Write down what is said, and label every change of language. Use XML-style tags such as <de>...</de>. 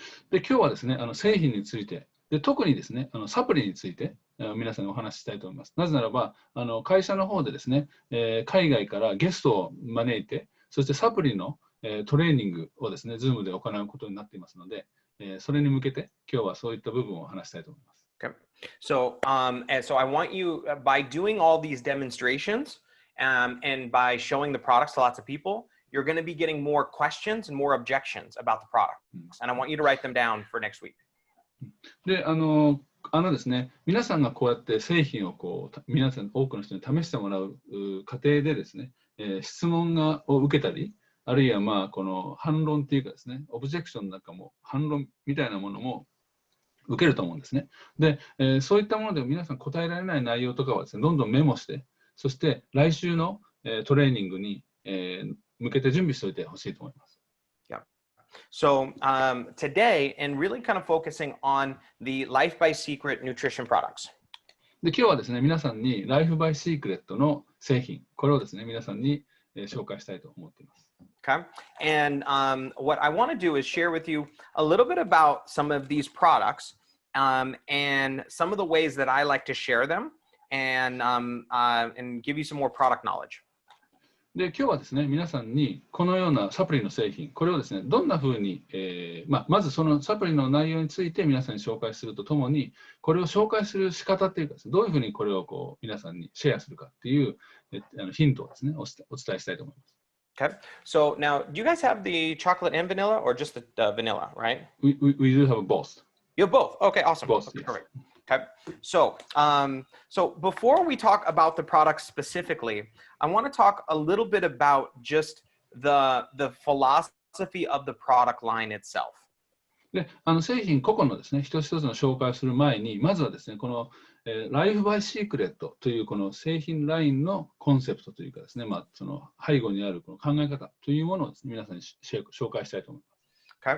<ja>で今日はですね、製品についてで特にですね、サプリについて皆さんにお話ししたいと思います。なぜならば会社の方でですね、海外からゲストを招いて、そしてサプリのトレーニングをですね、Zoom で行うことになっていますので、それに向けて今日はそういった部分を話したいと思います。</ja> <en>Okay. So, so I want you, by doing all these demonstrations and by showing the products to lots of people, you're going to be getting more questions and more objections about the products. And I want you to write them down for next week.</en> <ja>で、ですね、皆さんがこうやって製品を皆さん多くの人に試してもらう過程でですね、質問を受けたり、あるいはまあこの反論っていうかですね、オブジェクションなんかも反論みたいなものも受けると思うんですね。で、そういったもので皆さん答えられない内容とかはですね、どんどんメモして、そして来週の、トレーニングに、向けて準備しておいてほしいと思います。</ja> <en>Yeah. So today, and really kind of focusing on the Life by Secret nutrition products.</en> <ja>で、今日はですね、皆さんにライフバイシークレットの製品、これをですね、皆さんに、紹介したいと思っています。</ja> <en>Okay. And what I want to do is share with you a little bit about some of these products and some of the ways that I like to share them and give you some more product knowledge.</en> <ja>で、今日はですね、皆さんにこのようなサプリの製品、これをですね、どんなふうに、まずそのサプリの内容について皆さんに紹介するとともに、これを紹介する仕方っていうかですね、どういうふうにこれをこう皆さんにシェアするかっていうヒントをですね、お伝えしたいと思います。</ja> <en>Okay. So now, do you guys have the chocolate and vanilla or just the vanilla, right? We do have both. You have both. Okay, awesome. Both, Okay, yes. perfect. Okay. So, so before we talk about the product specifically, I want to talk a little bit about just the philosophy of the product line itself.</en> <ja>で、製品個々のですね、一つ一つの紹介をする前に、まずはですね、この、ライフバイシークレットというこの製品ラインのコンセプトというかですね、まあ、その背後にあるこの考え方というものをですね、皆さんに紹介したいと思います。</ja>